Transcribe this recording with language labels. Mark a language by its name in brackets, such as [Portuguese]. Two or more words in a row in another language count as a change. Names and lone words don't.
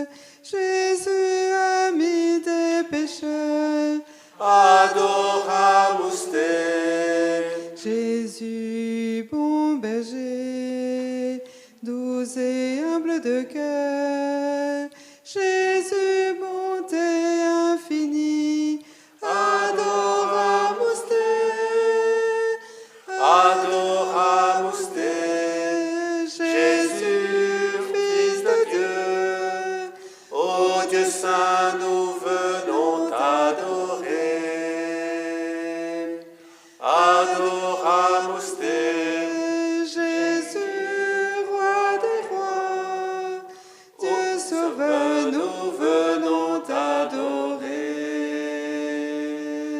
[French] Jésus, ami des pécheurs, [Latin] adoramus te. [French] Jésus, bon berger, doux et humble de cœur, Jésus, bonté infinie, [Latin] adoramus te, Adoramus te. [French] Jésus, Fils de Dieu, Ô Dieu saint, nous venons t'adorer. [Latin] Adoramus te. [French] Jésus, roi des rois, Dieu sauveur, nous venons t'adorer.